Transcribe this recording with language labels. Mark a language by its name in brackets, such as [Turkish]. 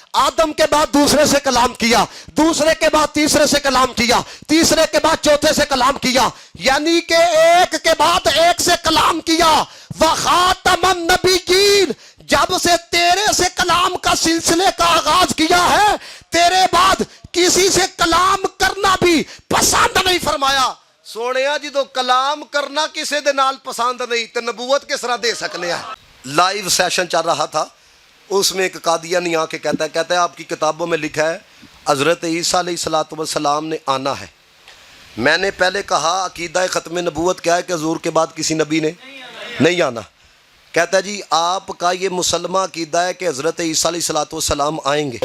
[Urdu] آدم کے بعد دوسرے سے کلام کیا, دوسرے کے بعد تیسرے سے کلام کیا, تیسرے کے بعد چوتھے سے کلام کیا, یعنی کہ ایک کے بعد ایک سے کلام کیا. وخاتم النبیین, جب سے تیرے سے کلام کا سلسلے کا آغاز کیا ہے, تیرے بعد کسی سے کلام کرنا بھی پسند نہیں فرمایا. [Punjabi] سونیا جی تو کلام کرنا کسی دے نال پسند نہیں تو نبوت کس طرح دے سکنے ہیں. [Urdu] لائیو سیشن چل رہا تھا, اس میں ایک قادیانی آ کے کہتا ہے آپ کی کتابوں میں لکھا ہے حضرت عیسیٰ علیہ السلام نے آنا ہے. میں نے پہلے کہا عقیدہ ختم نبوت کیا ہے کہ حضور کے بعد کسی نبی نے نہیں آنا. کہتا ہے جی آپ کا یہ مسلمہ عقیدہ ہے کہ حضرت عیسیٰ علیہ السلام آئیں گے.